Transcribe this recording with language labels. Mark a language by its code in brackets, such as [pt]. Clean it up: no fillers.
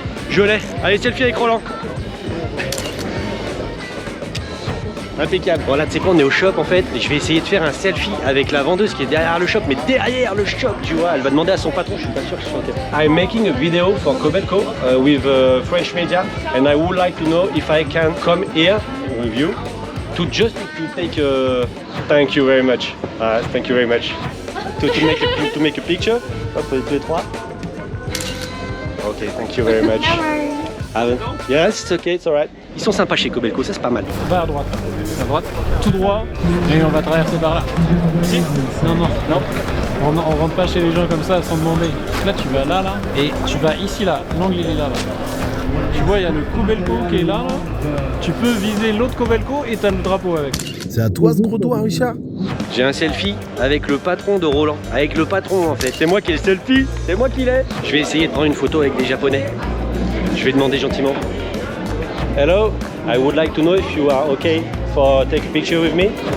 [fr] Je l'ai. Allez, selfie avec Roland. Impeccable. Voilà, tu sais quoi, on est au shop en fait. Et je vais essayer de faire un selfie avec la vendeuse qui est derrière le shop. Mais derrière le shop, tu vois, elle va demander à son patron. Je suis pas sûr que ce soit OK. [en] I'm making a video for Kobelco with French media. And I would like to know if I can come here with you to just to take a... Thank you very much. Thank you very much. To make a picture. [fr] Hop, 2 et 3. [en] Ok, thank you very much. Yes, it's okay, it's alright. [fr] Ils sont sympas chez Kobelco, ça c'est pas mal. Va à droite. À droite. Tout droit. Et on va traverser par là. Si. Non. On rentre pas chez les gens comme ça sans demander. Là tu vas là. Et tu vas ici là. L'angle il est là. Tu vois, il y a le Kobelco qui est là. Tu peux viser l'autre Kobelco et t'as le drapeau avec. C'est à toi ce gros doigt, Richard? J'ai un selfie avec le patron de Roland. Avec le patron en fait. C'est moi qui ai le selfie. C'est moi qui l'ai. Je vais essayer de prendre une photo avec des Japonais. Je vais demander gentiment. [en] Hello, I would like to know if you are okay for take a picture with me.